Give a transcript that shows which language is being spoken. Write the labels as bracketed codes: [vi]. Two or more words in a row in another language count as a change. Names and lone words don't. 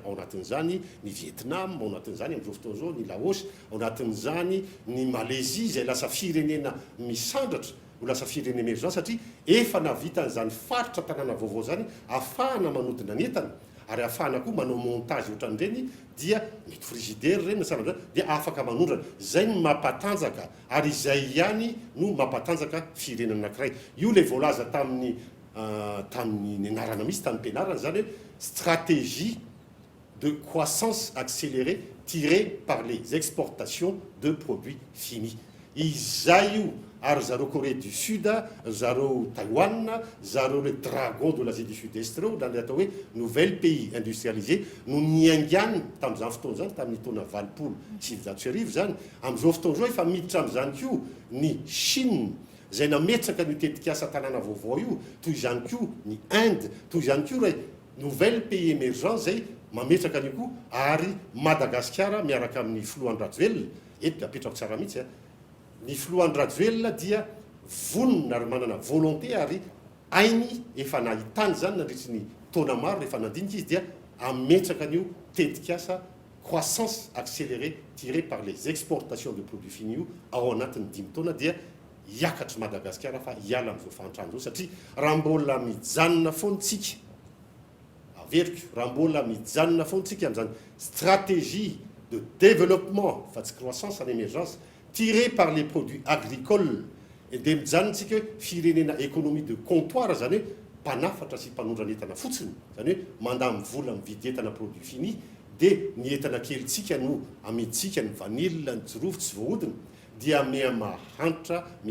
[mg] Ao anatin'izany ny Vietnam, ao anatin'izany amin'izao fotoana izao ny Laos, ao anatin'izany ny Malaisie zay lasa firenena misandratra ho lasa firenena émergent satria efa navita an'izany faritra tanàna vaovao zany ahafahana manodina ny entana, ary ahafahana koa manao montage ohatran'ireny dia mety frigidaire reny nasana dia afaka manondrana. Zay ny mampatanjaka ary izay ihany no mampatanjaka firenena anankiray. Io le voalaza tamin'ny anarana misy tamin'ny mpianarana zany hoe [fr] stratégie de croissance accélérée tirée par les exportations de produits finis. [mg] Izay io ary zareo Corée du Sud, zareo Taïwan, zareo [fr] le dragon de l'Asie du Sud-Est [mg] reo na le atao hoe [fr] nouvel pays industrialisé [mg] no niaingany tamin'izany fotoana zany tamin'ny taona 20 zany. Amin'izao fotoana zao efa miditra amin'izany koa ny Chine zay nametraka ny tetikasa tanàna vaovao io, toy izany koa ny Inde, toy izany koa ray [fr] nouvel pays émergent [mg] zay mametraka an'io koa, ary Madagasikara miaraka amin'ny Filoha Rajoelina eto apetrako tsara mihitsy ny Filoha Rajoelina dia vonona ary manana volonté ary ainy efa nahitany zany nandritsy ny taona maro rehefa nandinika izy dia ametraka an'io tetikasa [fr] croissance accélérée tirée par les exportations de produits finis [mg] io ao anatin'ny 10 taona dia hiakatra Madagasikara fa hiala amin'izao fahantrano zao, satria raha mbola mijanona foantsika averiko, raha mbola mijanona foantsika amin'izany [fr] stratégie de développement [mg] fa tsy [fr] croissance en émergence tiré par les produits agricoles [mg] dia mijanontsika hoe firenena [fr] économie de comptoir, [mg] zany hoe mpanafatra sy mpanondrana entana fotsiny, zany hoe mandamy vola mividy entana [fr] produit fini [mg] dia ny entana kelitsika no amiditsika ny vanille, ny jirovo tsy voahodina dia miamahantra